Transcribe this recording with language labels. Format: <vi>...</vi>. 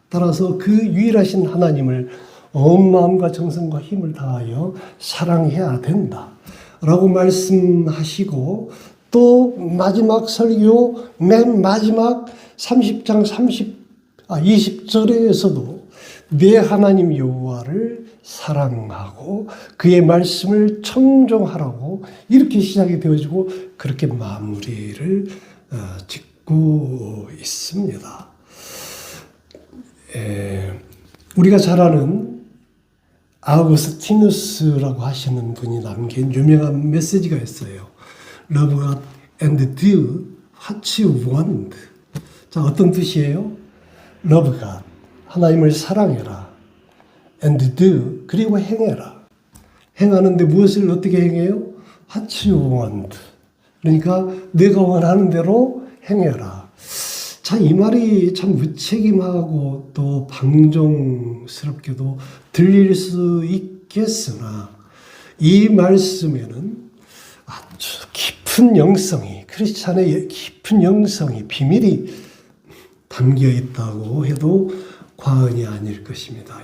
<ko>따라서 그 유일하신 하나님을 온 마음과 정성과 힘을 다하여 사랑해야 된다 라고 말씀하시고, 또 마지막 설교 맨 마지막 30장 20절에서도 내 하나님 여호와를 사랑하고 그의 말씀을 청종하라고 이렇게 시작이 되어지고 그렇게 마무리를 짓고 있습니다. 우리가 잘 아는 아우구스티누스라고 하시는 분이 남긴 유명한 메시지가 있어요.</ko> <en>Love God and do what you want.</en> <ko>자, 어떤 뜻이에요?</ko> <en>Love God,</en> <ko>하나님을 사랑해라.</ko> <en>And do,</en> <ko>그리고 행해라. 행하는데 무엇을 어떻게 행해요?</ko> <en>What you want.</en> <ko>그러니까 내가 원하는 대로 행해라. 자, 이 말이 참 무책임하고 또 방종스럽게도 들릴 수 있겠으나 이 말씀에는 아주 깊은 영성이, 크리스찬의 깊은 영성이, 비밀이 담겨 있다고 해도 과언이 아닐 것입니다.</ko>